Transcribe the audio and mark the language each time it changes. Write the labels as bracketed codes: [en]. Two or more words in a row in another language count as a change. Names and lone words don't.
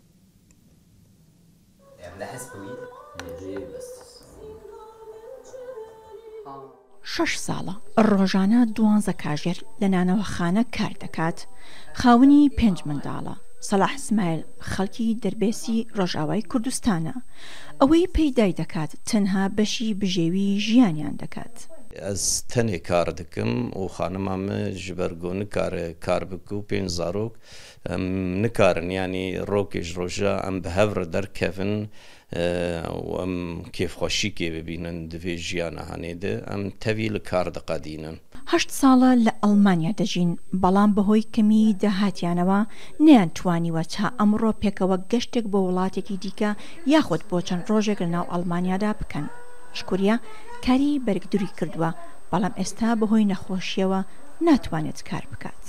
[ckb] 6 ساڵە ڕۆژانە 12 کاژێر لە نانەوەخانە کار دەکات خاوەنی 5 منداڵە سەلاح اسماعیل خەڵکی دەربێسی ڕۆژاوای کوردستانە ئەوەی پەیدای دەکات تەنها بەشی بژێوی ژیانیان دەکات. [ku] Ez tenê kar dikim û xanima me ji ber got nikare kar bike û pênc zarok em nikarin yanî rokê ji roja em bi hev re derkevin û em kêfxweşîkê bibînin di vê jiyana henê de em tevî li kar diqedînin. [ckb] 8 ساڵە لە ئەڵمانیا دەژین بەڵام بەهۆی کەمی داهاتیانەوە نەیان توانیوە تا ئەمڕۆ پێکەوە گەشتێک بۆ وڵاتێکی دیکە یاخود بۆ چەند ڕۆژێک لە ناو ئەڵمانیادا بکەن. شکوریا کاری بەرگدوری کردووە بەڵام ئێستا بەهۆی نەخۆشیەوە ناتوانێت کار بکات.